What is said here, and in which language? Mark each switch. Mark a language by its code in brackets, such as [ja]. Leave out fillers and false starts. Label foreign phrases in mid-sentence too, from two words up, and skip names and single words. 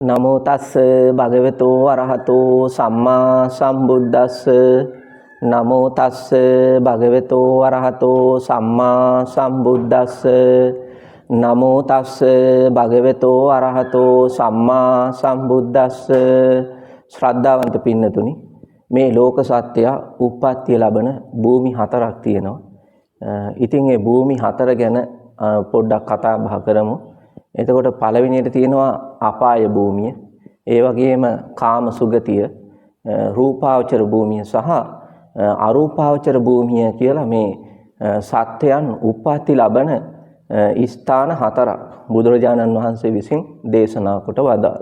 [pi] නමෝ තස්ස භගවතු වරහතෝ සම්මා සම්බුද්දස්ස නමෝ තස්ස භගවතු වරහතෝ සම්මා සම්බුද්දස්ස නමෝ තස්ස භගවතු වරහතෝ සම්මා සම්බුද්දස්ස [si] ශ්‍රද්ධාවන්ත පින්නතුනි මේ ලෝක සත්‍යය උප්පත්තිය ලබන භූමි හතරක් තියෙනවා. ඉතින් මේ භූමි හතර ගැන පොඩ්ඩක් කතා බහ කරමු. එතකොට පළවෙනියට තියෙනවා අපාය භූමිය, ඒ වගේම කාම සුගතිය, රූපාවචර භූමිය සහ අරූපාවචර භූමිය කියලා මේ සත්‍යයන් උප්පත්ති ලබන ස්ථාන හතරක් බුදුරජාණන් වහන්සේ විසින් දේශනා කොට වදාළා.